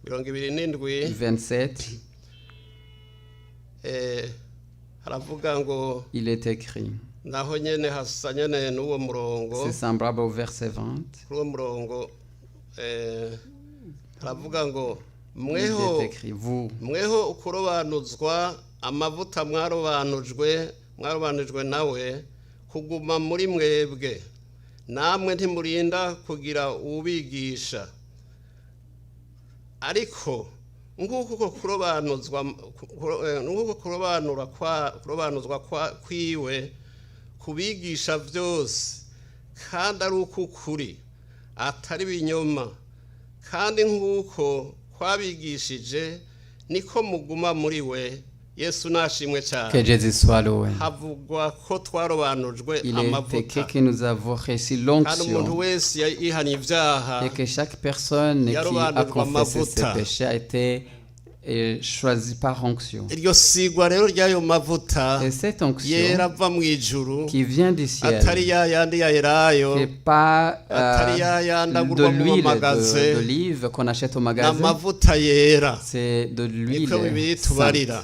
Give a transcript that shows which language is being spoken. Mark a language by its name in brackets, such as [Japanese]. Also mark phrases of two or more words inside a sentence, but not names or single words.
[French] 27. Il est écrit. C'est semblable au verset 20. Il est écrit, vous, [Rundi] nguko kurobanuzwa kwiwe kubigisha byose kandi ari ukukuri atari binyoma kandi nguko kwabigishije niko muguma muri we [French] Que Jésus soit loué. Il est écrit que nous avons reçu l'onction et que chaque personne qui a confessé ses péchés a été choisi par onction. Et cette onction qui vient du ciel, qui n'est pas de l'huile d'olive qu'on achète au magasin, c'est de l'huile sainte.